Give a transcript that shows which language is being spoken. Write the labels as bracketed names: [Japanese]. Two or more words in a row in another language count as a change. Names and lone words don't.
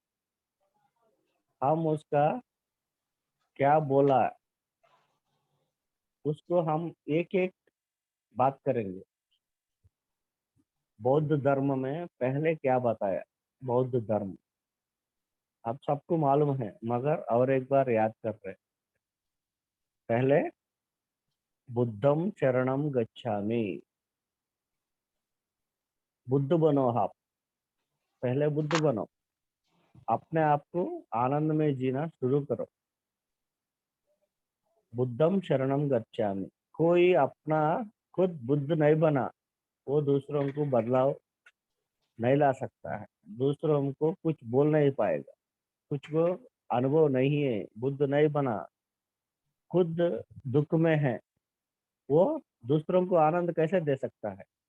[Hindi] हम उसका क्या बोला, उसको हम एक एक बात करेंगे। बौद्ध धर्म में पहले क्या बताया, बौद्ध धर्म आप सबको मालूम है, मगर और एक बार याद कर रहे हैं। [Pali] पहले बुद्धम शरणम गच्छामि, [Hindi] बुद्ध बनो आप, पहले बुद्ध बनो। अपने आप को आनंद में जीना शुरू करो। [Pali] बुद्धम शरणम गच्छामि। [Hindi] कोई अपना खुद बुद्ध नहीं बना, वो दूसरों को बदलाव नहीं ला सकता है, दूसरों को कुछ बोल नहीं पाएगा, कुछ को अनुभव नहीं है, बुद्ध नहीं बना, खुद दुख में है, वो दूसरों को आनंद कैसे दे सकता है?